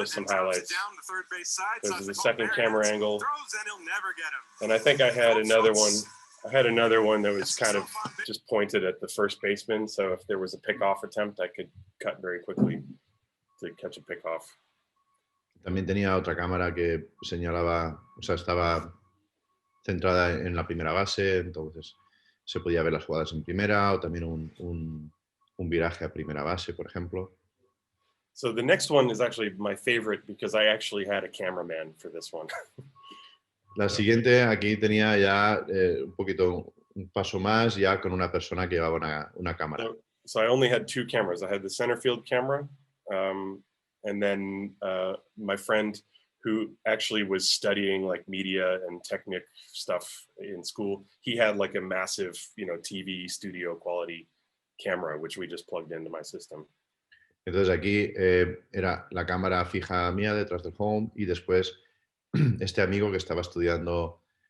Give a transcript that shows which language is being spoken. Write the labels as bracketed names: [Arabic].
[English] just some and drops highlights. it down the third base side. This is the second camera angle. Throws and he'll never get him. And I think I had another one. I had another one that was kind of just pointed at the first baseman. So if there was a pickoff attempt, I could cut very quickly to catch a pickoff. [Spanish] También tenía otra cámara que señalaba, o sea, estaba centrada en la primera base, entonces se podía ver las jugadas en primera o también un viraje a primera base, por ejemplo. [English] So the next one is actually my favorite because I actually had a cameraman for this one. [Spanish] La siguiente, aquí tenía ya un paso más, ya con una persona que llevaba una cámara. [English] So I only had 2 cameras. I had the center field camera, and then my friend who actually was studying like media and technic stuff in school, he had like a massive, TV studio quality camera, which we just plugged into my system. [Spanish] Entonces aquí era la cámara fija mía detrás del home y después este amigo que estaba estudiando.